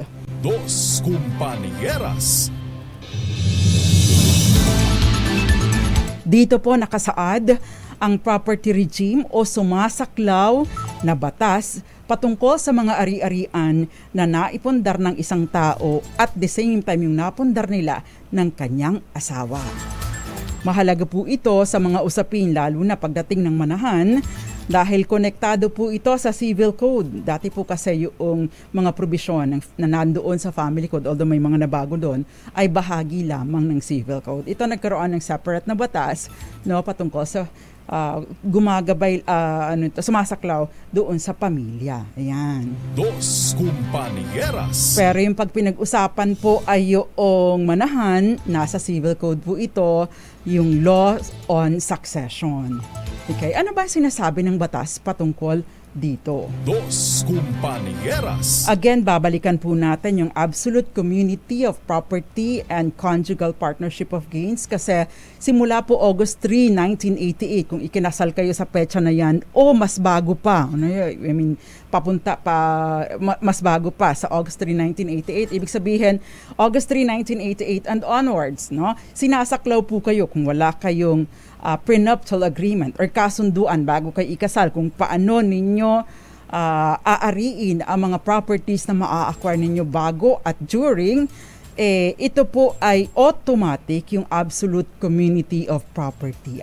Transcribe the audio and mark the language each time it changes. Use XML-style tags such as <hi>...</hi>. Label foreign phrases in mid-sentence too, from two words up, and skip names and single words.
<tl>Dos Compañeras. Dito po nakasaad ang</tl> <en>property regime</en> <tl>o sumasaklaw na batas patungkol sa mga ari-arian na naipundar ng isang tao</tl> <en>at the same time</en> <tl>yung napundar nila ng kanyang asawa. Mahalaga po ito sa mga usapin lalo na pagdating ng manahan dahil konektado po ito sa</tl> <en>civil code.</en> <tl>Dati po kasi yung mga probisyon na nandoon sa</tl> <en>family code,</en> <tl>although may mga nabago doon, ay bahagi lamang ng</tl> <en>civil code.</en> <tl>Ito nagkaroon ng separate na batas, no, patungkol sa gumagabay, sumasaklaw doon sa pamilya. Ayan. Dos Compañeras. Pero yung pag pinag-usapan po ay yung manahan, nasa</tl> <en>civil code</en> <tl>po ito, yung</tl> <en>law on succession.</en> <tl>Okay, ano ba sinasabi ng batas patungkol dito? Dos Compañeras. Again, babalikan po natin yung</tl> <en>absolute community of property and conjugal partnership of gains</en> <tl>kasi simula po August 3, 1988, kung ikinasal kayo sa petsa na yan o mas bago pa, papunta pa, mas bago pa sa August 3, 1988, ibig sabihin August 3, 1988</tl> <en>and onwards,</en> <tl>no? Sinasaklaw po kayo kung wala kayong</tl> <en>prenuptial agreement</en> <tl>or kasunduan bago kayo ikasal kung paano ninyo aariin ang mga properties na maa-acquire ninyo bago at during, ito po ay automatic yung</tl> <en>absolute community of property.</en>